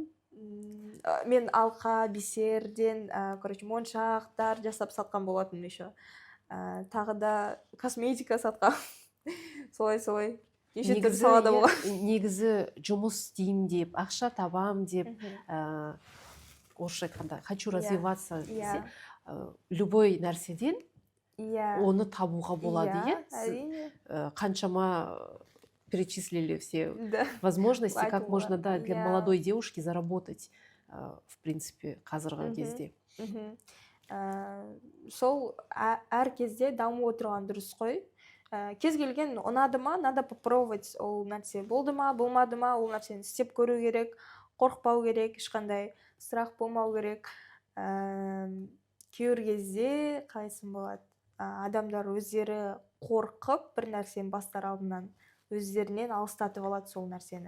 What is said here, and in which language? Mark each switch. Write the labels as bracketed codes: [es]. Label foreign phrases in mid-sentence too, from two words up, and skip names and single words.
[kk] Мен алқа, бисерден, короче, моншақтар жасап сатқан болатын еще. Тағы да косметика сатқан. Солай. Негізі жұмыс істеймін деп, ақша табам деп, орысша айтқанда, [ru] хочу развиваться [kk] десе, любой нәрседен оны табуға болады, әрине. [ru] Қаншама перечислили все возможности, как можно для молодой девушки заработать, в принципе, [kk] қазіргі кезде. Сол әр кезде дамып отырған дұрыс қой. Кез келген ұнады ма, [ru] надо попробовать, [kk] ол нәрсе болды ма, болмады ма, ол нәрсені істеп көру керек, қорықпау керек, ешқандай страх болмау керек. Кейбір кезде қалайсын болады, адамдар өздері қорқып бір нәрсені бастар алдынан өздерінен алыстатып алады сол нәрсені.